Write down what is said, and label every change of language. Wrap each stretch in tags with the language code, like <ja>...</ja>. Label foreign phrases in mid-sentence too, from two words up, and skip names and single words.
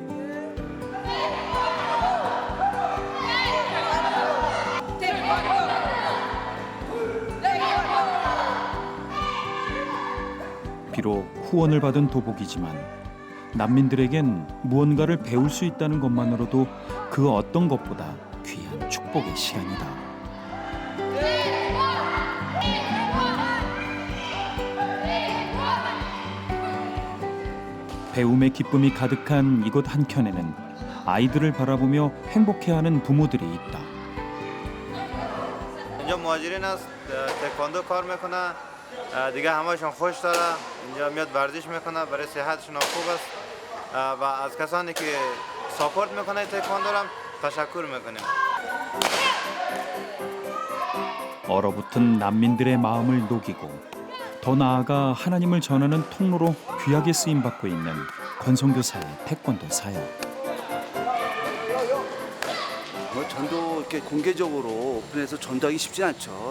<ko>비록 후원을 받은 도복이지만 난민들에겐 무언가를 배울 수 있다는 것만으로도 그 어떤 것보다 귀한 축복의 시간이다. 배움의 기쁨이 가득한 이곳 한켠에는 아이들을 바라보며 행복해하는 부모들이 있다.</ko> <fa>اینجا مهاجرین است تکواندو کار میکنه دیگه همشون خوش داره اینجا میاد ورزش میکنه برای صحتشون خوب است و از کسانی که ساپورت میکنه تکواندو رو هم تشکر میکنیم.</fa> <ko>얼어붙은 난민들의 마음을 녹이고 더 나아가 하나님을 전하는 통로로 귀하게 쓰임받고 있는 권선교사의 태권도 사역. 뭐 전도 이렇게 공개적으로 오픈해서 전도하기 쉽진 않죠.</ko>